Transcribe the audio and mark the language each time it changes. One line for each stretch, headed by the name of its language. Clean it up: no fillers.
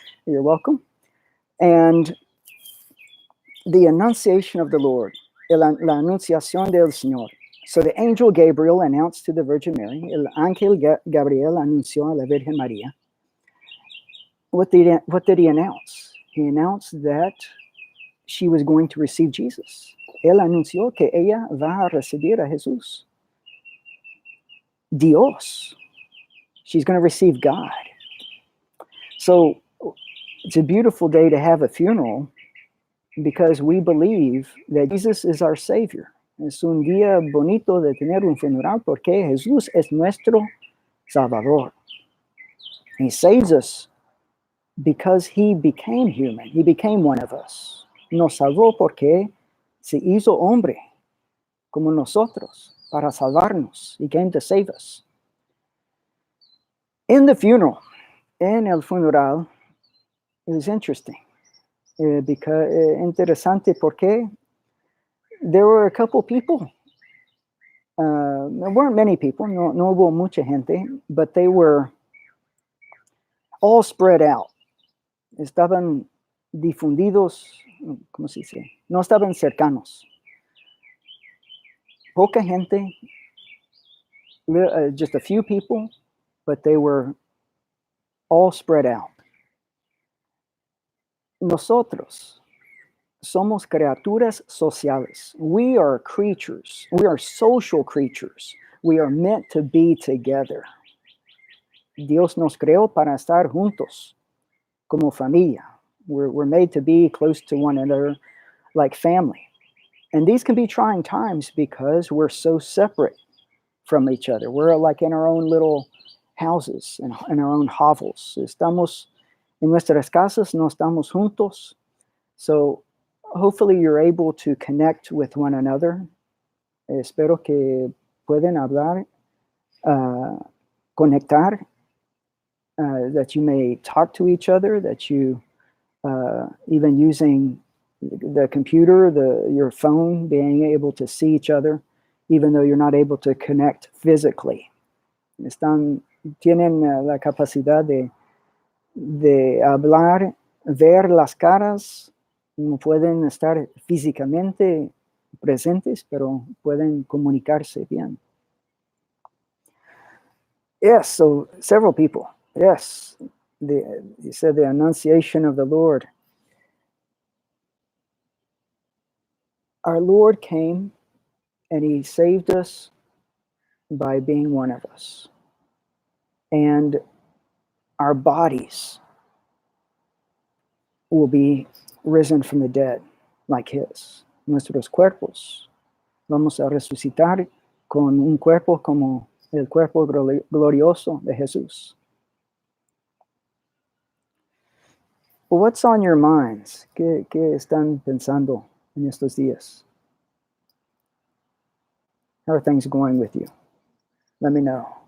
English: You're welcome. And the Annunciation of the Lord,
Spanish: la Anunciación del Señor.
English: So the angel Gabriel announced to the Virgin Mary,
Spanish: el ángel Gabriel anunció a la Virgen María.
English: What did he announce? He announced that she was going to receive Jesus.
Spanish: Él anunció que ella va a recibir a Jesús. Dios.
English: She's going to receive God. So it's a beautiful day to have a funeral because we believe that Jesus is our Savior.
Spanish: Es un día bonito de tener un funeral porque Jesús es nuestro Salvador.
English: He saves us because he became human. He became one of us.
Spanish: Nos salvó porque se hizo hombre como nosotros para salvarnos.
English: He came to save us. In the funeral,
Spanish: en el funeral,
English: it was interesting. Because
Spanish: interesante porque
English: there were a couple people. There weren't many people,
Spanish: no hubo mucha gente,
English: but they were all spread out.
Spanish: Estaban difundidos, ¿cómo se dice? No estaban cercanos. Poca gente,
English: just a few people, but they were all spread out.
Spanish: Nosotros somos criaturas sociales.
English: We are creatures. We are social creatures. We are meant to be together.
Spanish: Dios nos creó para estar juntos, como familia.
English: We're made to be close to one another, like family. And these can be trying times because we're so separate from each other. We're like in our own little houses and in our own hovels.
Spanish: Estamos en nuestras casas, no estamos juntos.
English: So hopefully you're able to connect with one another.
Spanish: Espero que pueden hablar, conectar,
English: that you may talk to each other, that you, even using the computer, your phone, being able to see each other, even though you're not able to connect physically.
Spanish: Tienen la capacidad de hablar, ver las caras, no pueden estar físicamente presentes, pero pueden comunicarse bien.
English: Yes, so several people. Yes, you said the Annunciation of the Lord. Our Lord came and he saved us by being one of us. And our bodies will be risen from the dead like his.
Spanish: Nuestros cuerpos vamos a resucitar con un cuerpo como el cuerpo glorioso de Jesús.
English: What's on your minds?
Spanish: ¿Qué están pensando en estos días?
English: How are things going with you? Let me know.